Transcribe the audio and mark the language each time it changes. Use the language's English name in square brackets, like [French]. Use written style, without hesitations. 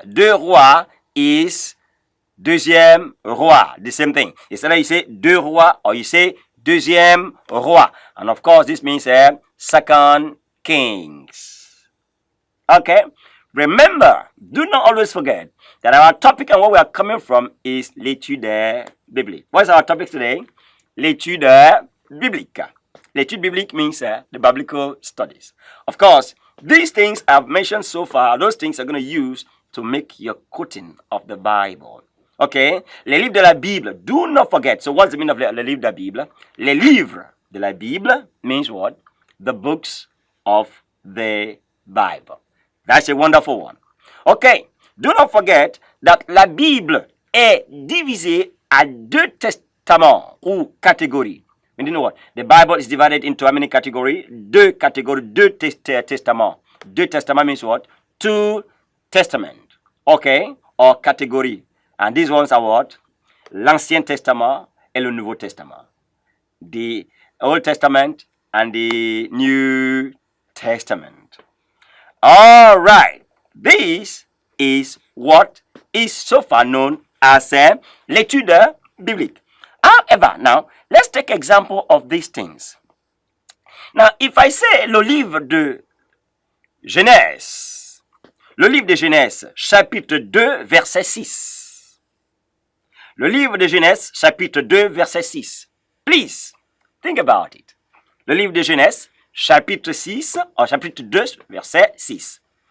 [English] Deux rois is deuxième roi. The same thing. It's either you say deux rois or you say deuxième roi. And of course, this means second kings. Okay? Remember, do not always forget that our topic and where we are coming from is l'étude biblique. What is our topic today? L'étude biblique. L'étude biblique means the biblical studies. Of course, these things I've mentioned so far, those things are going to use to make your quoting of the Bible. Okay? [French] Les livres de la Bible. [English] Do not forget. So what's the meaning of les livres de la Bible? [French] Les livres de la Bible [English] means what? The books of the Bible. That's a wonderful one. Okay. Do not forget that [French] la Bible est divisée à 2 testaments ou catégories. [English] And you know what? The Bible is divided into how many categories? 2 categories, 2 testaments. 2 testaments means what? 2 testaments. Okay? Or category. And these ones are what? [French] L'Ancien Testament et le Nouveau Testament. [English] The Old Testament and the New Testament. All right. This is what is so far known as l'étude biblique. However, now, let's take example of these things. [French] Now, if I say le livre de Genèse, le livre de Genèse, chapitre 2, verset 6. Le livre de Genèse, chapitre 2, verset 6. Please, think about it. Le livre de Genèse, chapitre 6, or chapitre 2, verset 6.